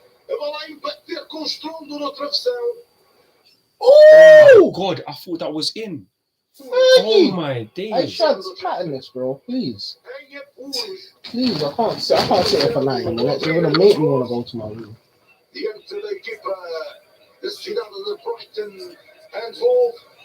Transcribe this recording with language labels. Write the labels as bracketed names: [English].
[Portuguese] A bola a embater com estrondo no travessão. [English] Oh God, I thought that was in. Oh Fergie! my I days. should pattern this, bro. Please. [Portuguese] Em apuros. [English] Please, I can't sit here for 90 minutes. You're gonna make me want to go to my room. [Portuguese] Diante da equipa da cidade de Brighton and Hove.